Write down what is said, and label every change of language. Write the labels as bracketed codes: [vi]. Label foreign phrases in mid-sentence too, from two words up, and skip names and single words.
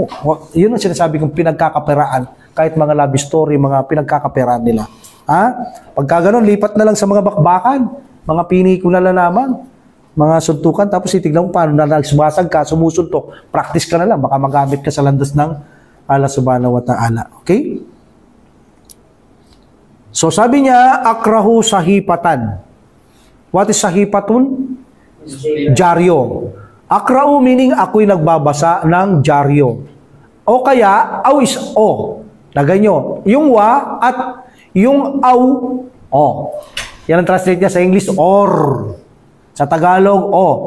[tl] Yun ang sinasabi kong pinagkakaperaan. Kahit mga love story, mga pinagkakaperaan nila. Ha? Pagka ganun, lipat na lang sa mga bakbakan. Mga pinikula na naman. Mga suntukan. Tapos itignan mo paano na nagsumasag ka, sumusuntok. Practice ka na lang. Baka magamit ka sa landas ng Allah [ar] subhanahu wa ta'ala. [tl] Okay? So sabi niya, [ar] akrahu sahipatan. [en] What is sahipatun? Dyaryo. [tl] Akrahu meaning ako'y nagbabasa ng dyaryo. O kaya, aw is o. Lagay nyo. Yung wa at yung aw, o. Yan ang translate niya sa English, or. Sa Tagalog, o.